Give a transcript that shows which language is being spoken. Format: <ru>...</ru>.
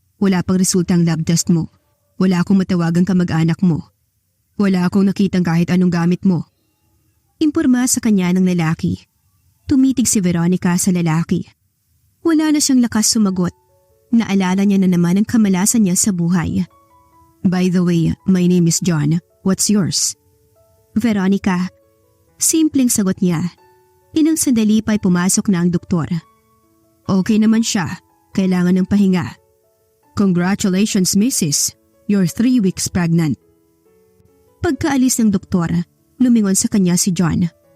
<tl>Wala pang resulta ang lab test mo. Wala akong matawagang kamag-anak mo. Wala akong nakitang kahit anong gamit mo. Imporma sa kanya ng lalaki. Tumitig si Veronica sa lalaki. Wala na siyang lakas sumagot. Naalala niya na naman ang kamalasan niya sa buhay.</tl> <en>By the way, my name is John. What's yours?</en> <tl>Veronica. Simpleng sagot niya. Inang sandali pa'y pumasok na ang doktor. Okay naman siya. Kailangan ng pahinga.</tl> <en>Congratulations, Mrs. You're 3 weeks pregnant.</en> <tl>Pagkaalis ng doktor, lumingon sa kanya si John.</tl>